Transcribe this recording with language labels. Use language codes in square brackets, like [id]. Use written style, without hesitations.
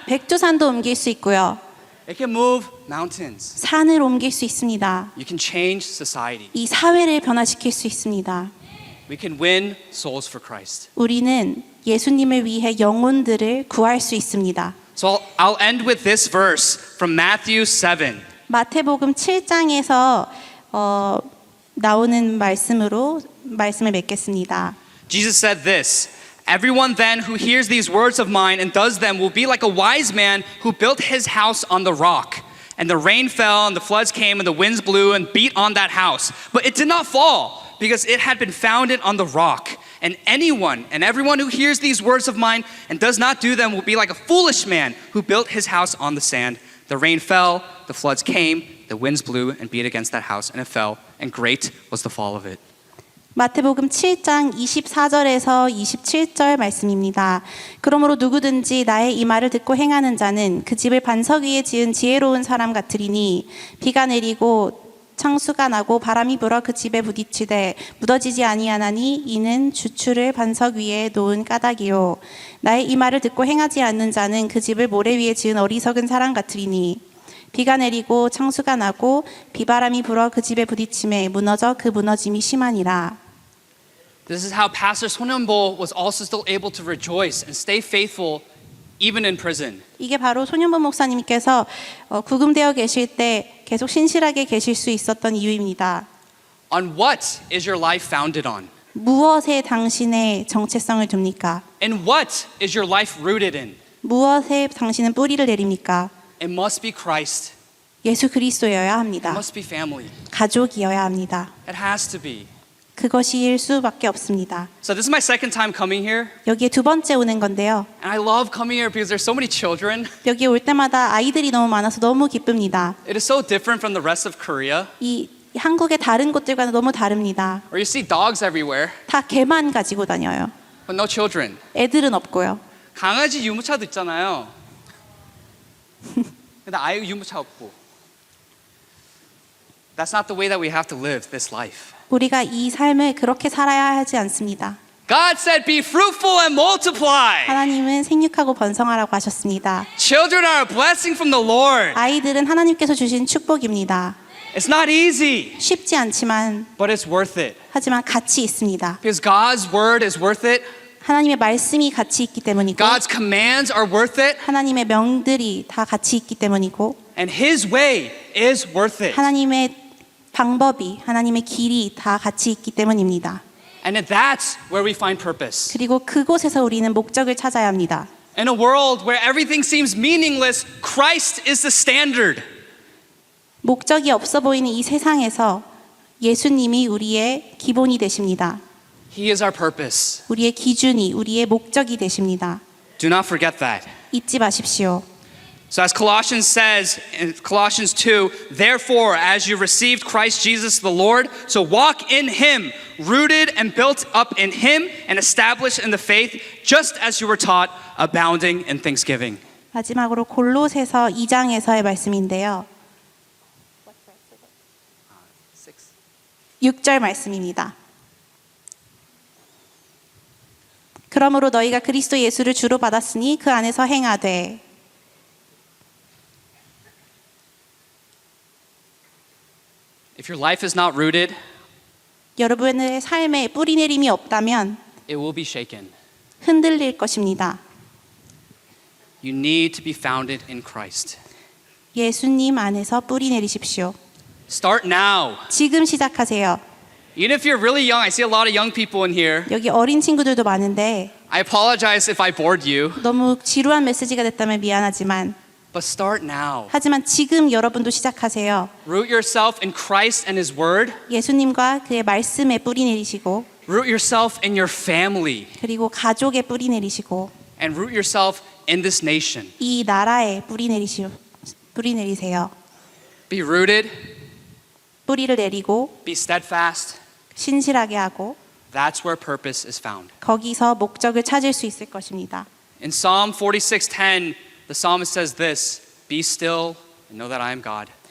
[ko] 백두산도 옮길 수 있고요. [en] It can move mountains. [ko] 산을 옮길 수 있습니다. [en] You can change society. [ko] 이 사회를 변화시킬 수 있습니다. [en] We can win souls for Christ. [ko] 우리는 예수님을 위해 영혼들을 구할 수 있습니다. [en] So I'll end with this verse from Matthew 7. [ko] 마태복음 7장에서 나오는 말씀을 맺겠습니다. [en] Jesus said this, everyone then who hears these words of mine and does them will be like a wise man who built his house on the rock. And the rain fell and the floods came and the winds blew and beat on that house. But it did not fall because it had been founded on the rock. And anyone and everyone who hears these words of mine and does not do them will be like a foolish man who built his house on the sand. The rain fell, the floods came, the winds blew and beat against that house and it fell, and great was the fall of it. [ko] 마태복음 7장 24절에서 27절 말씀입니다. 그러므로 누구든지 나의 이 말을 듣고 행하는 자는 그 집을 반석 위에 지은 지혜로운 사람 같으리니 비가 내리고 창수가 나고 바람이 불어 그 집에 부딪히되 묻어지지 아니하나니 이는 주추를 반석 위에 놓은 까닭이요. 나의 이 말을 듣고 행하지 않는 자는 그 집을 모래 위에 지은 어리석은 사람 같으리니 비가 내리고 창수가 나고 비바람이 불어 그 집에 부딪힘에 무너져 그 무너짐이 심하니라. [en] This is how Pastor Sonyeonbo was also still able to rejoice and stay faithful even in prison. [ko] 이게 바로 손현보 목사님께서 구금되어 계실 때 계속 신실하게 계실 수 있었던 이유입니다. [en] On what is your life founded on? [ko] 무엇에 당신의 정체성을 둡니까? [en] And what is your life rooted in? [ko] 무엇에 당신은 뿌리를 내립니까? [en] It must be Christ. [ko] 예수 그리스도여야 [en] It [ko] 합니다. [en] must be family. [ko] 가족이어야 합니다. [en] It has to be. [ko] 그것일 수밖에 없습니다. [en] So this is my second time coming here. [ko] 여기에 두 번째 오는 건데요. [en] And I love coming here because there's so many children. [ko] 여기 올 때마다 아이들이 너무 많아서 너무 기쁩니다. [en] It is so different from the rest of Korea. [ko] 이 한국의 다른 곳들과는 너무 다릅니다. [en] Where you see dogs everywhere, [ko] 다 개만 가지고 다녀요. [en] but no children. [ko] 애들은 없고요. 강아지 유모차도 있잖아요. 근데 아이 유모차 없고. [en] That's not the way that we have to live this life. [ko] 우리가 이 삶을 그렇게 살아야 하지 않습니다. [en] God said, be fruitful and multiply. [ko] 하나님은 생육하고 번성하라고 하셨습니다. [en] Children are a blessing from the Lord. [ko] 아이들은 하나님께서 주신 축복입니다. [en] It's not easy, [ko] 쉽지 않지만 [en] but it's worth it. [ko] 하지만 가치 있습니다. [en] Because God's word is worth it. [ko] 하나님의 말씀이 가치 있기 때문이고 [en] God's commands are worth it. [ko] 하나님의 명들이 다 가치 있기 때문이고 [en] And His way is worth it. [ko] 하나님의 방법이 하나님의 길이 다 가치 있기 때문입니다. [en] And that's where we find purpose. [ko] 그리고 그곳에서 우리는 목적을 찾아야 합니다. [en] In a world where everything seems meaningless, Christ is the standard. [ko] 목적이 없어 보이는 이 세상에서 예수님이 우리의 기본이 되십니다. [en] He is our purpose. [ko] 우리의 기준이, 우리의 목적이 되십니다. [en] Do not forget that. [ko] 잊지 마십시오. [en] So as Colossians says in Colossians 2, therefore as you received Christ Jesus the Lord, so walk in him, rooted and built up in him and established in the faith, just as you were taught, abounding in thanksgiving. [ko] 마지막으로 골로새서 2장에서의 말씀인데요. 6절 말씀입니다. 그러므로 너희가 그리스도 예수를 주로 받았으니 그 안에서 행하되 [en] If your life is not rooted, [ko] 여러분의 삶에 뿌리내림이 없다면 [en] it will be shaken. [ko] 흔들릴 것입니다. [en] You need to be founded in Christ. [ko] 예수님 안에서 뿌리내리십시오. [en] Start now. [ko] 지금 시작하세요. [en] Even if you're really young, I see a lot of young people in here. [ko] 여기 어린 친구들도 많은데 [en] I apologize if I bored you, [ko] 너무 지루한 메시지가 됐다면 미안하지만 [en] but start now. [ko] 하지만 지금 여러분도 시작하세요. [en] Root yourself in Christ and His Word. [ko] 예수님과 그의 말씀에 뿌리내리시고 [en] Root yourself in your family. [ko] 그리고 가족에 뿌리내리시고 [en] And root yourself in this nation. [ko] 이 나라에 뿌리내리세요. [en] Be rooted, [ko] 뿌리를 내리고 [en] be steadfast. [ko] 신실하게 하고 [en] That's where purpose is found. [ko] 거기서 목적을 찾을 수 있을 것입니다. [en] In Psalm 46:10, the psalmist says this, be still and know that I am God.